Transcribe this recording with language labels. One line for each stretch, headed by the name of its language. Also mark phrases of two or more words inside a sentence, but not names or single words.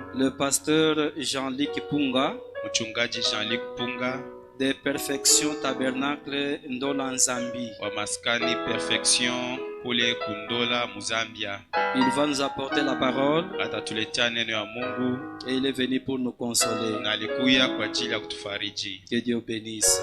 French: le pasteur Jean-Luc Punga
Swahili: mchungaji Jean-Luc Punga
French: de Perfection Tabernacle Ndola Nzambi.
Swahili: wa maskani Perfection kule Kundola Muzambia.
French: Il va nous apporter la parole
Swahili: Atatuletea neno ya Mungu
French: et il est venu pour nous consoler.
Swahili: na alikuya kwa ajili ya kutufariji.
French: Que Dieu bénisse.